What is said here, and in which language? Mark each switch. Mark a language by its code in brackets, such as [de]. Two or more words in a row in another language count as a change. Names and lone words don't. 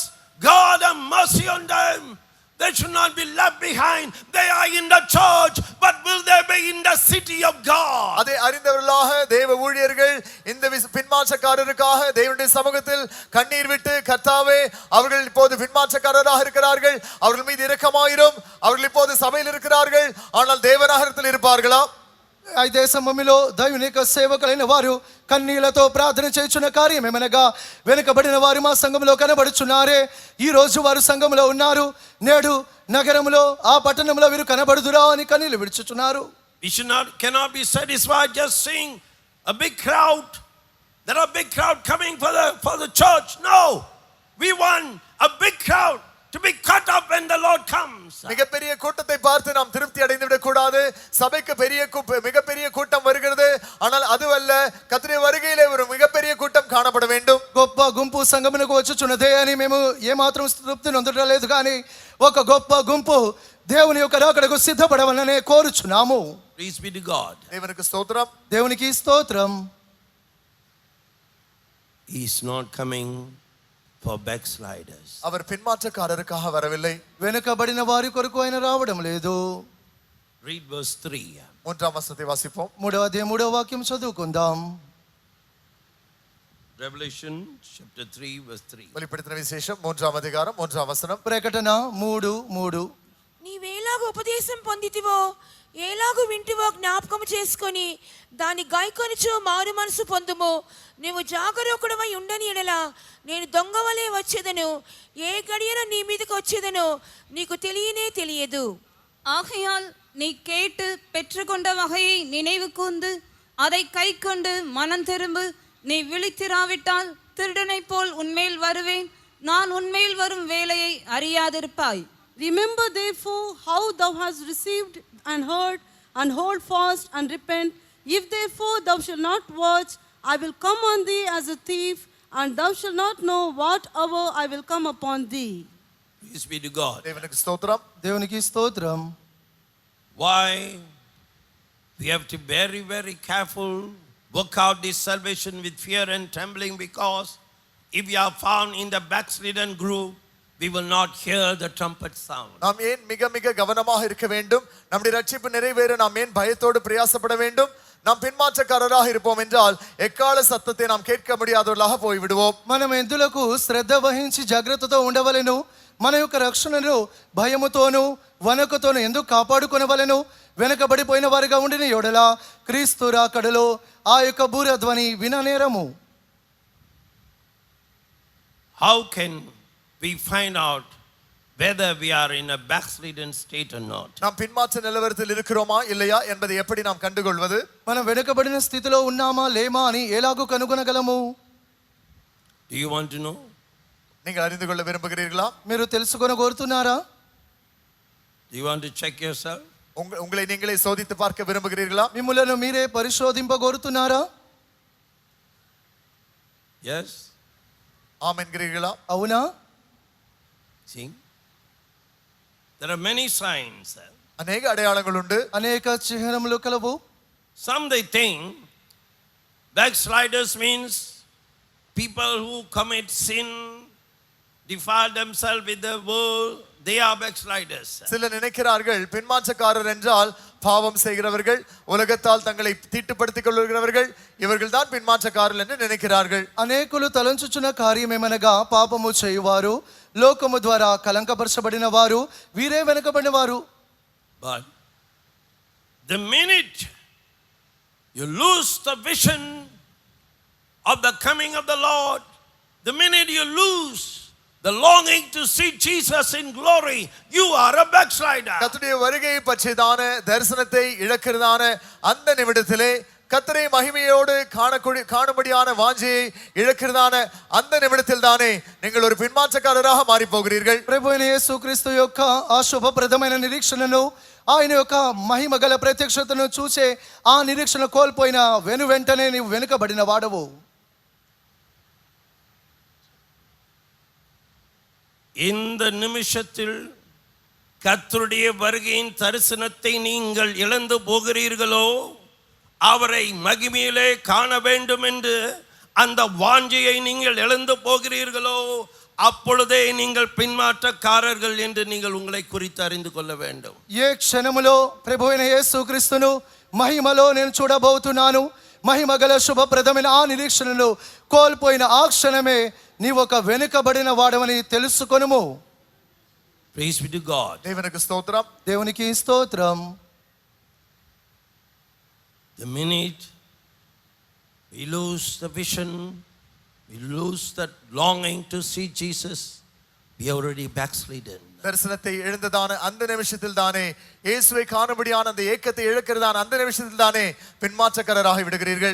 [en] God have mercy on them. They should not be left behind. They are in the church, but will they be in the city of God? [ta] அதை அறிந்தவர்களாக தேவ ஊழியர்கள் இந்த பின்மாற்றக்காரருக்காக தேவனுடைய சமூகத்தில் கண்ணீர் விட்டு கர்த்தாவே அவர்கள் இப்போது பின்மாற்றக்காரராக இருக்கிறார்கள், அவர்கள் மீது இரக்கமாயிரும், அவர்கள் இப்போது சபையில் இருக்கிறார்கள், ஆனால் தேவநகரத்தில் இருப்பார்களா? [te] అయితే సమయంలో దైవుని యొక్క సేవకులైన వారు కన్నీళ్లతో ప్రార్థన చేయుచున్న కార్యం ఏమనగా వెనుకబడిన వారు మా సంఘంలో కనబడుచున్నారే, ఈ రోజు వారు సంఘంలో ఉన్నారు, నేడు నగరంలో ఆ పట్టణంలో వీరు కనబడుదురా అని కన్నీళ్లు విడుచుచున్నారు. [en] We cannot be satisfied just seeing a big crowd. There are big crowd coming for the church. No, we want a big crowd to be cut up when the Lord comes. [ta] மிகப்பெரிய கூட்டத்தை பார்த்து நாம் திருப்தி அடைந்து விடக் கூடாது. சபைக்கு மிகப்பெரிய கூட்டம் வருகிறது, ஆனால் அதுவல்ல, கர்த்தருடைய வருகையிலே ஒரு மிகப்பெரிய கூட்டம் காணப்பட வேண்டும். [te] గొప్ప గుంపు సంఘమునకు వచ్చుచున్నదే అని మేము ఏమాత్రం తృప్తి నొందలేదు, కానీ ఒక గొప్ప గుంపు దేవుని యొక్క రాకడకు సిద్ధపడవలనే కోరుచున్నాము. [en] Praise be to God. [ta] தேவனுக்கு ஸ்தோத்திரம். [te] దేవునికి స్తోత్రం. [en] He is not coming for backsliders. [ta] அவர் பின்மாற்றக்காரருக்காக வரவில்லை, [te] వెనుకబడిన వారి కొరకు ఆయన రావడం లేదు. [en] Read verse 3. [ta] 3వ వచనத்தை వాసిப்போம். [te] 3వ అధ్యాయం 3వ వాక్యం చదువుకుందాం. [en] Revelation chapter 3 verse 3. [ta] வெளிப்படுத்தின விசேஷம் 3వ அதிகாரம் 3వ వచనం. [te] ప్రకటన 3:3. నీవేలాగ ఉపదేశం పొందితివో ఏలాగు వింటివో జ్ఞాపకము చేసుకొని దాన్ని గాయకొనిచో మారు మనసు పొందుము. నువ్వు జాగరూకుడవై ఉండని ఎడల నేను దొంగవలే వచ్చేదను, ఏ గడియన నీ మీదకి వచ్చేదను నీకు తెలియదు. [ta] ஆகையால் நீ கேட்டு பெற்றுக்கொண்ட வகையை நினைவு கூர்ந்து அதை கை கொண்டு மனம் திரும்பு. நீ விழித்திராவிட்டால் திருடனைப் போல் உன்மேல் வருவேன், நான் உன்மேல் வரும் வேலையை அறியாதிருப்பாய். [en] Remember therefore how thou hast received and heard, and hold fast and repent. If therefore thou shalt not watch, I will come on thee as a thief, and thou shalt not know what hour I will come upon thee. Praise be to God. [ta] தேவனுக்கு ஸ்தோத்திரம். [te] దేవునికి స్తోత్రం. [en] Why we have to be very, very careful, work out this salvation with fear and trembling, because if we are found in the backslidden group, we will not hear the trumpet sound. [ta] நாம் ஏன் மிக கவனமாக இருக்க வேண்டும்? நம்முடைய ரட்சிப்பு நிறைவேற நாம் ஏன் பயத்தோடு பிரயாசப்பட வேண்டும்? நாம் பின்மாற்றக்காரராக இருப்போம் என்றால் எக்கால சத்தத்தை நாம் கேட்க முடியாதவர்களாக போய்விடுவோம். [te] మనం ఎందులకు శ్రద్ధ వహించి జాగ్రత్తతో ఉండవలెను? మన యొక్క రక్షణను భయముతోను వణకుతోను ఎందుకు కాపాడుకొనవలెను? వెనకబడిపోయిన వారిగా ఉండిన యెడల క్రీస్తు రాకడలో ఆ యొక్క బూరధ్వని విననేరము. [en] How can we find out whether we are in a backslidden state or not? [ta] நாம் பின்மாற்ற நிலவரத்தில் இருக்கிறோமா இல்லையா என்பதை எப்படி நாம் கண்டுகொள்வது? [te] మనం వెనుకబడిన స్థితిలో ఉన్నామా లేమా అని ఎలాగూ కనుగొనగలము? [en] Do you want to know? [ta] நீங்கள் அறிந்து கொள்ள விரும்புகிறீர்களா? [te] మీరు తెలుసుకొన కోరుతున్నారా? [en] Do you want to check yourself? [ta] உங்களை நீங்களே சோதித்து பார்க்க விரும்புகிறீர்களா? [te] మిమ్ములను మీరే పరిశోధింప కోరుతున్నారా? [en] Yes? [ta] ஆம் என்கிறீர்களா? [te] అవునా? [en] See? There are many signs. [ta] அநேக அடையாளங்கள் உண்டு, [te] అనేక చిహ్నములు కలవు. [en] Some they think backsliders means people who commit sin, defile themselves with the world, they are backsliders. [ta] சில நினைக்கிறார்கள் பின்மாற்றக்காரர் என்றால் பாவம் செய்கிறவர்கள், உலகத்தால் தங்களை தீட்டுப்படுத்திக் கொள்கிறவர்கள், இவர்கள் தான் பின்மாற்றக்காரர்கள் என்று நினைக்கிறார்கள். [te] అనేకులు తలంచుచున్న కార్యమేమనగా పాపము చేయువారు, లోకము ద్వారా కలంకపరచబడిన వారు, వీరే వెనుకబడిన వారు. [en] But the minute you lose the vision of the coming of the Lord, the minute you lose the longing to see Jesus in glory, you are a backslider. [ta] கர்த்தருடைய வருகையை பற்றியதான தரிசனத்தை இழக்கிறதான அந்த நிமிடத்திலே, கர்த்தரை மகிமையோடு காணும்படியான வாஞ்சையை இழக்கிறதான அந்த நிமிடத்தில் தானே நீங்கள் ஒரு பின்மாற்றக்காரராக மாறி போகிறீர்கள். [te] ప్రభు అయిన యేసుక్రీస్తు యొక్క ఆ శుభప్రదమైన నిరీక్షణను, ఆయన యొక్క మహిమ గల ప్రత్యక్షతను చూసే ఆ నిరీక్షణ కోల్పోయిన వెంటనే నీవు వెనుకబడిన వాడవు. [ta] இந்த நிமிஷத்தில் கர்த்தருடைய வருகையின் தரிசனத்தை நீங்கள் இழந்து போகிறீர்களோ, அவரை மகிமையிலே காண வேண்டும் என்று அந்த வாஞ்சையை நீங்கள் இழந்து போகிறீர்களோ அப்பொழுதே நீங்கள் பின்மாற்றக்காரர்கள் என்று நீங்கள் உங்களை குறித்து அறிந்து கொள்ள வேண்டும். [te] ఏ క్షణములో ప్రభువైన యేసుక్రీస్తును మహిమలో నేను చూడబోతున్నాను, మహిమ గల శుభప్రదమైన ఆ నిరీక్షణను కోల్పోయిన ఆ క్షణమే నీవు ఒక వెనుకబడిన వాడవని తెలుసుకొనుము. [en] Praise be to God. [ta] தேவனுக்கு ஸ்தோத்திரம். [te] దేవునికి స్తోత్రం. [en] The minute we lose the vision, we lose that longing to see Jesus, we already backslidden. [ta] தரிசனத்தை இழந்ததான அந்த நிமிஷத்தில் தானே, இயேசுவை காணும்படியான அந்த ஏக்கத்தை இழக்கிறதான அந்த நிமிஷத்தில் தானே பின்மாற்றக்காரராகி விடுகிறீர்கள்.